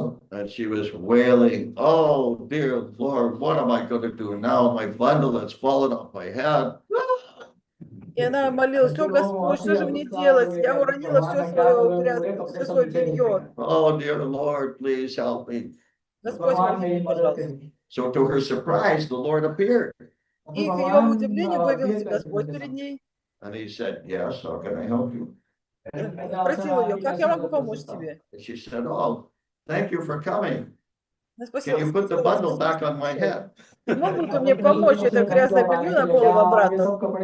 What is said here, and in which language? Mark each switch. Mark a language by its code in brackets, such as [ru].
[en] And she was wailing, oh, dear Lord, what am I going to do now? My bundle has fallen off my head. [ru] И она молилась: о Господь, что же мне делать? Я уронила все свое грязное, все свое белье. [en] Oh, dear Lord, please help me. [ru] Господь, помоги мне, пожалуйста. [en] So to her surprise, the Lord appeared. [ru] И к ее удивлению появился Господь перед ней. [en] And he said, yes, how can I help you? [ru] И спросил ее: как я могу помочь тебе? [en] And she said, oh, thank you for coming. [ru] Она [en] Can you put the bundle back on my head? [ru] Мог бы ты мне помочь это грязное белье на голову обратно?